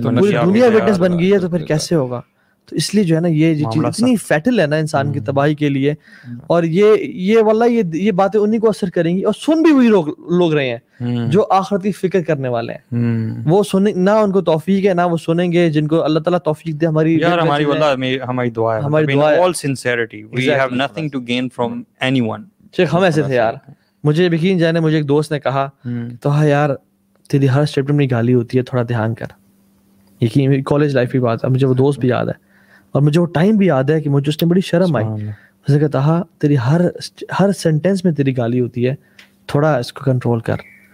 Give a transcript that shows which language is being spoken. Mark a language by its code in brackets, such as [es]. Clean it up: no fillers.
[ur] بن گئی ہے, تو پھر کیسے ہوگا؟ تو اس لیے جو ہے نا یہ چیز اتنی فیٹل ہے نا انسان کی تباہی کے لیے. اور یہ واللہ یہ باتیں انہی کو اثر کریں گی, اور سن بھی وہی لوگ رہے ہیں جو آخرت کی فکر کرنے والے ہیں. وہ سنیں نہ, ان کو توفیق ہے نہ وہ سنیں گے, جن کو اللہ تعالیٰ توفیق دے. ہماری دعا ہے [en] all sincerity, we have nothing to gain from anyone. [ur] شیخ ہم ایسے تھے یار, مجھے یقین جانے مجھے ایک دوست نے کہا تو ہاں یار تیری ہر اسٹیپ میں گالی ہوتی ہے, تھوڑا دھیان کر. یقین کالج لائف کی بات ہے, مجھے وہ دوست بھی یاد ہے اور مجھے وہ ٹائم بھی یاد ہے کہ مجھے اس نے بڑی شرم آئی. اس نے کہا تیری ہر سینٹینس میں تیری گالی ہوتی ہے, تھوڑا اس کو کنٹرول کر.